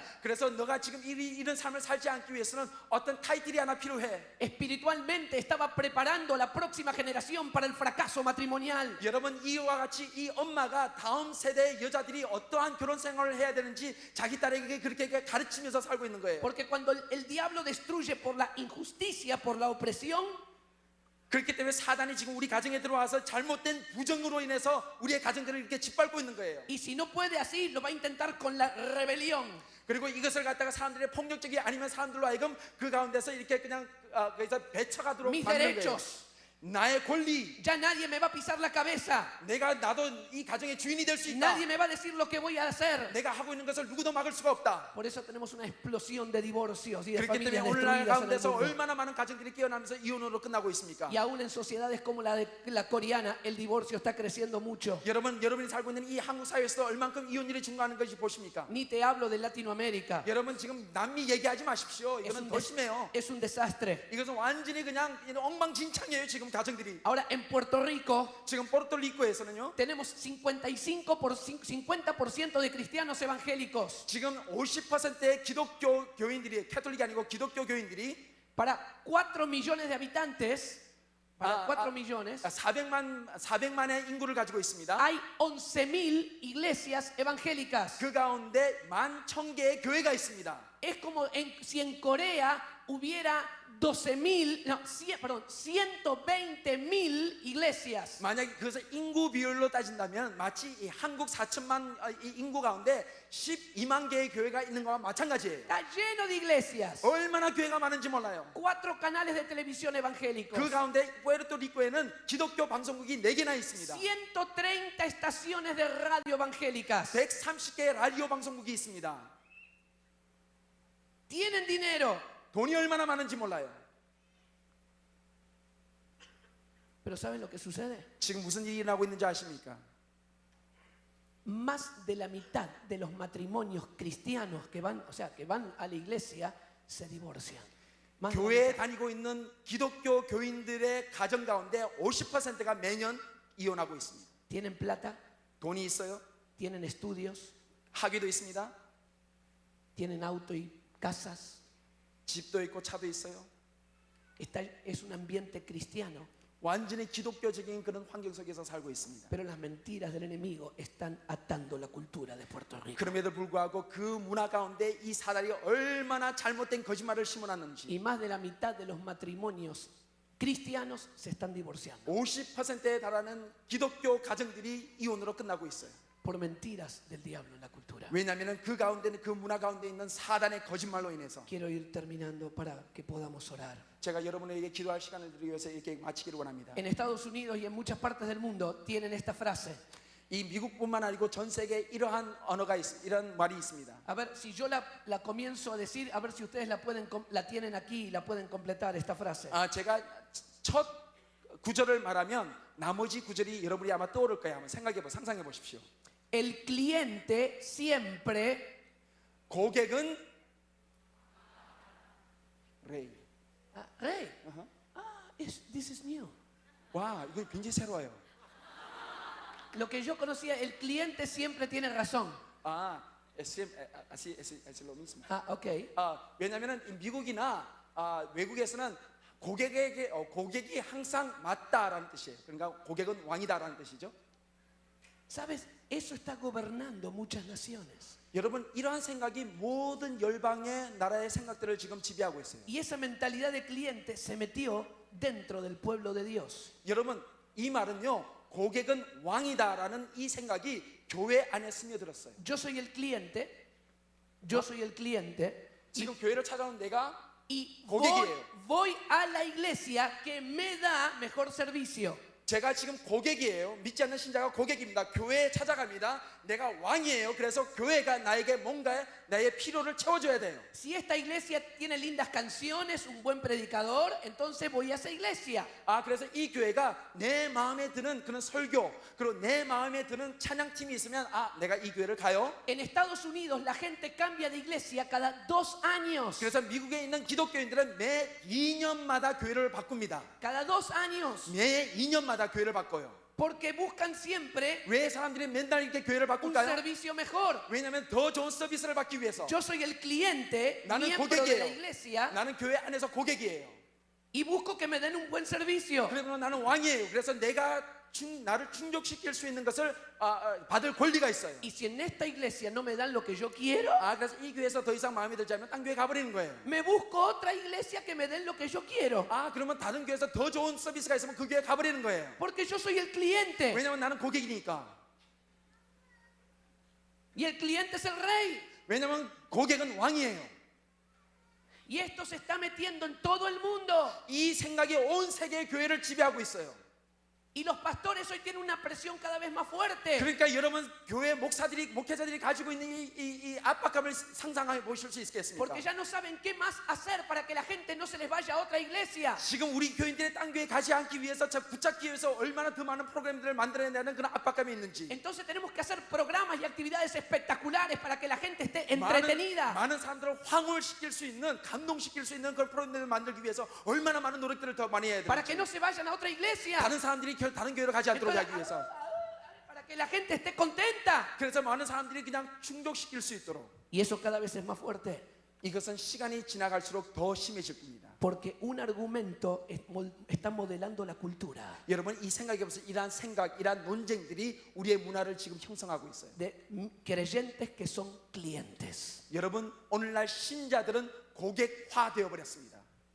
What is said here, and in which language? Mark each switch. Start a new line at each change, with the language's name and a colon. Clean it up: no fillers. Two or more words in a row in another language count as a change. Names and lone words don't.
Korean: 그래서 너가 지금 이런 삶을 살지 않기 위해서는 어떤 타이틀이 하나 필요해.
Spanish: Espiritualmente estaba preparando la próxima generación para el fracaso matrimonial.
Korean: 여러분, 이와 같이 이 엄마가 다음 세대의 여자들이 어떠한 결혼 생활을 해야 되는지 자기 딸에게 그렇게 가르치면서 살고 있는 거예요.
Spanish: Porque cuando el diablo destruye por la injusticia, por la opresión,
Korean: 그렇기 때문에 사단이 지금 우리 가정에 들어와서 잘못된 부정으로 인해서 우리의 가정들을 이렇게 짓밟고 있는 거예요.
Spanish: y si no puede así, lo va a intentar con la rebelión.
Korean: 그리고 이것을 갖다가 사람들의 폭력적이 아니면 사람들로 하여금 그 가운데서 이렇게 그냥 거기서 배쳐가도록
Spanish: Mis
Korean: 만드는 거예요.
Spanish: derechos.
Korean: 나의 권리,
Spanish: Ya nadie me va a pisar la cabeza.
Korean: 나도 이 가정의 주인이 될 수 있다.
Spanish: Nadie me va a decir lo que voy a hacer.
Korean: 내가 하고 있는 것을 누구도 막을 수가 없다.
Spanish: Por eso tenemos una explosión de divorcios y de
Korean: 그렇기 때문에
Spanish: familias
Korean: 오늘날
Spanish: destruidas en el
Korean: 가운데서
Spanish: mundo.
Korean: 얼마나 많은 가정들이 깨어나면서 이혼으로 끝나고 있습니까?
Spanish: Y aún en sociedades como la coreana, el divorcio está creciendo mucho.
Korean: 여러분이 살고 있는 이 한국 사회에서 얼만큼 이혼율이 증가하는 것이 보십니까?
Spanish: Ni te hablo de Latinoamérica.
Korean: 여러분 지금 남미 얘기하지 마십시오. 이거는 더 심해요.
Spanish: Es un desastre.
Korean: 이것은 완전히 그냥 엉망진창이에요. 지금 가정들이.
Spanish: Ahora en Puerto Rico
Korean: 지금 포르토리코에서는요.
Spanish: tenemos 50% de cristianos evangélicos
Korean: 지금 50%의 기독교 교인들이, 캐톨릭이 아니고 기독교 교인들이
Spanish: para 4 millones de habitantes. Para 4 millones
Korean: 400만의 인구를 가지고 있습니다.
Spanish: hay 11,000 iglesias evangélicas.
Korean: 그 가운데 11,000개의 교회가 있습니다.
Spanish: Es como si en Corea hubiera 120,000 iglesias.
Korean: 만약에 그것을 인구 비율로 따진다면 마치 이 한국 4천만 이 인구 가운데 12만 개의 교회가 있는 거와 마찬가지예요.
Spanish: Está lleno de iglesias.
Korean: 얼마나 교회가 많은지 몰라요.
Spanish: 4 canales de televisión evangélicos.
Korean: 그 가운데 푸에르토리코에는 기독교 방송국이 4개나 있습니다.
Spanish: 130 estaciones de radio evangélicas.
Korean: 130개의 라디오 방송국이 있습니다.
Spanish: Tienen dinero.
Korean: 돈이 얼마나 많은지 몰라요.
Spanish: Pero ¿saben lo que sucede?
Korean: 지금 무슨 일이 일어나고 있는지 아십니까?
Spanish: Más de la mitad de los matrimonios cristianos que van, o sea, que van a la iglesia, se divorcian. Más de la
Korean: 교회에
Spanish: mitad.
Korean: 다니고 있는 기독교 교인들의 가정 가운데 50%가 매년 이혼하고 있습니다.
Spanish: Tienen plata,
Korean: 돈이 있어요.
Spanish: tienen estudios,
Korean: 학위도 있습니다.
Spanish: tienen auto y casas.
Korean: 집도 있고 차도 있어요.
Spanish: Es un ambiente cristiano,
Korean: 완전히 기독교적인 그런 환경 속에서 살고 있습니다.
Spanish: pero las mentiras del enemigo están atando la cultura de Puerto Rico.
Korean: 그럼에도 불구하고 그 문화 가운데 이 사단이 얼마나 잘못된 거짓말을 심어놨는지
Spanish: Y más de la mitad de los matrimonios cristianos se están divorciando
Korean: 50%에 달하는 기독교 가정들이 이혼으로 끝나고 있어요.
Spanish: por mentiras del diablo en la cultura.
Korean: 왜냐하면 그 가운데는 그 문화 가운데 있는 사단의 거짓말로 인해서.
Spanish: Quiero ir terminando para que podamos orar.
Korean: 제가 여러분에게 기도할 시간을 드리기 위해서 이렇게 마치기를 원합니다.
Spanish: En Estados Unidos y en muchas partes del mundo tienen esta frase.
Korean: 이 미국뿐만 아니고 전 세계에 이러한 언어가 이런 말이 있습니다.
Spanish: A ver, si yo la comienzo a decir, a ver si ustedes la tienen aquí y la pueden completar esta frase.
Korean: 제가 첫 구절을 말하면 나머지 구절이 여러분이 아마 떠오를 거예요. 한번 상상해 보십시오.
Spanish: El cliente siempre
Korean: 고객은 레이.
English: rey. This is new.
Korean: 와, 이거 굉장히 새로워요.
Spanish: Lo que yo conocía, el cliente siempre tiene razón. es lo mismo. Ok.
Korean: 왜냐면은 미국이나 외국에서는 고객이 항상 맞다라는 뜻이에요. 그러니까 고객은 왕이다라는 뜻이죠.
Spanish: ¿Sabes? Eso está gobernando muchas naciones.
Korean: 여러분 이러한 생각이 모든 열방의 나라의 생각들을 지금 지배하고 있어요.
Spanish: Y esa mentalidad de cliente se metió dentro del pueblo de Dios.
Korean: 여러분 이 말은요 고객은 왕이다라는 이 생각이 교회 안에 스며들었어요.
Spanish: Yo soy el cliente. Yo soy el cliente.
Korean: 지금 교회를 찾아온 내가
Spanish: Y
Korean: 고객이에요.
Spanish: voy a la iglesia que me da mejor servicio.
Korean: 제가 지금 고객이에요. 믿지 않는 신자가 고객입니다. 교회에 찾아갑니다. 내가 왕이에요. 그래서 교회가 나에게 뭔가 나의 필요를 채워줘야 돼요.
Spanish: Si esta iglesia tiene lindas canciones, un buen predicador, entonces voy a esa iglesia.
Korean: 그래서 이 교회가 내 마음에 드는 그런 설교 그리고 내 마음에 드는 찬양팀이 있으면 내가 이 교회를 가요.
Spanish: En Estados Unidos la gente cambia de iglesia cada 2 años.
Korean: 그래서 미국에 있는 기독교인들은 매 2년마다 교회를 바꿉니다.
Spanish: Cada 2 años.
Korean: 매 2년마다 교회를 바꿔요.
Spanish: Porque buscan siempre
Korean: 왜 사람들이 맨날 이렇게 교회를
Spanish: un
Korean: 바꿀까요?
Spanish: servicio mejor.
Korean: 왜냐하면 더 좋은 서비스를 받기 위해서.
Spanish: Yo soy el cliente,
Korean: 나는
Spanish: miembro de la
Korean: 고객이에요.
Spanish: iglesia,
Korean: 나는 교회 안에서 고객이에요. y busco que me den un buen servicio. 그리고 나는 왕이에요. 그래서 내가 나를 충족시킬 수 있는 것을 받을 권리가 있어요.
Spanish: Y si en esta iglesia no me dan lo que yo quiero,
Korean: 그래서 이 교회에서 더 이상 마음에 들지 않으면 딴 교회 가버리는 거예요.
Spanish: me busco otra iglesia que me den lo que yo quiero.
Korean: 그러면 다른 교회에서 더 좋은 서비스가 있으면 그 교회 가버리는 거예요.
Spanish: Porque yo soy el cliente.
Korean: 왜냐면 나는 고객이니까.
Spanish: Y el cliente es el rey.
Korean: 왜냐면 고객은 왕이에요.
Spanish: Y esto se está metiendo en todo el mundo.
Korean: 이 생각이 온 세계의 교회를 지배하고 있어요.
Spanish: Y los pastores hoy tienen una presión cada vez más fuerte.
Korean: 그러니까 여러분 교회 목회자들이 가지고 있는 이 압박감을 상상해 보실 수 있겠습니까?
Spanish: Porque ya no saben qué más hacer para que la gente no se les vaya a otra iglesia.
Korean: 지금 우리 교인들이 딴 교회 가지 않기 위해서 붙잡기 위해서 얼마나 더 많은 프로그램들을 만들어내는 그런 압박감이 있는지.
Spanish: Entonces tenemos que hacer programas y actividades espectaculares para que la gente esté entretenida.
Korean: 많은 사람들을 황홀시킬 수 있는 감동시킬 수 있는 그런 프로그램들을 만들기 위해서 얼마나 많은 노력들을 더 많이 해야
Spanish: Para que
Korean: 되는지.
Spanish: no se vayan a otra iglesia.
Korean: 다른 사람들이 다른 교회로 가지 않도록 하기 위해서.
Spanish: Para que la gente esté contenta.
Korean: 그래서 많은 사람들이 그냥 충족시킬 수 있도록.
Spanish: Y eso cada vez es más fuerte.
Korean: 이것은 시간이 지나갈수록 더 심해질 겁니다.
Spanish: Porque un argumento está modelando la cultura
Korean: 여러분 이 생각이 없어 이러한 생각, 이러한 논쟁들이 우리의 문화를 지금 형성하고 있어요.
Spanish: de creyentes que son clientes.
Korean: 여러분 오늘날 신자들은 고객화 되어 버렸습니다.